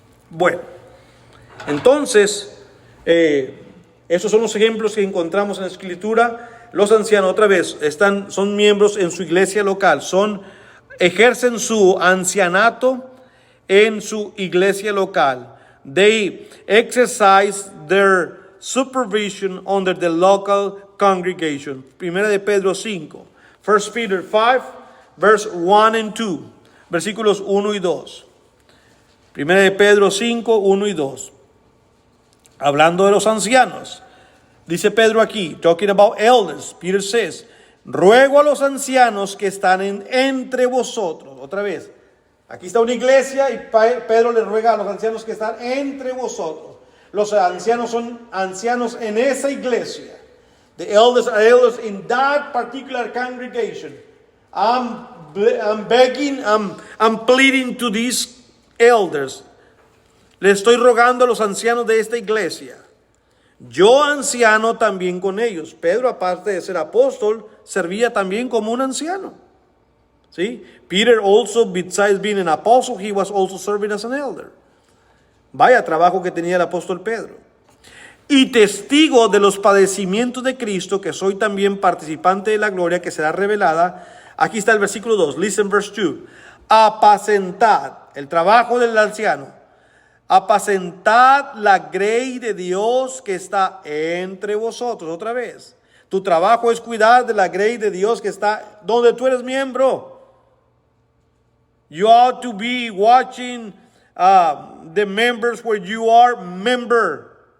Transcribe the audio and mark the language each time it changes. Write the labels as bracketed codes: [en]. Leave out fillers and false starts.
[es] Bueno, entonces, esos son los ejemplos que encontramos en la Escritura. Los ancianos, otra vez, son miembros en su iglesia local, ejercen su ancianato en su iglesia local. [en] They exercise their supervision under the local congregation. [es] Primera de Pedro 5. [en] 1 Peter 5, verse 1 and 2. [es] Versículos 1 y 2. Primera de Pedro 5, 1 y 2. Hablando de los ancianos. Dice Pedro aquí, [en] talking about elders, Peter says, [es] ruego a los ancianos que están entre vosotros. Otra vez, aquí está una iglesia y Pedro le ruega a los ancianos que están entre vosotros. Los ancianos son ancianos en esa iglesia. [en] The elders are elders in that particular congregation. I'm begging, I'm pleading to these elders. [es] Le estoy rogando a los ancianos de esta iglesia. Yo anciano también con ellos. Pedro, aparte de ser apóstol, servía también como un anciano. ¿Sí? [en] Peter also, besides being an apostle, he was also serving as an elder. [es] Vaya trabajo que tenía el apóstol Pedro. Y testigo de los padecimientos de Cristo, que soy también participante de la gloria que será revelada. Aquí está el versículo 2. [en] Listen verse 2. [es] Apacentad, el trabajo del anciano. Apacentad la grey de Dios que está entre vosotros. Otra vez, tu trabajo es cuidar de la grey de Dios que está donde tú eres miembro. [en] You ought to be watching the members where you are member.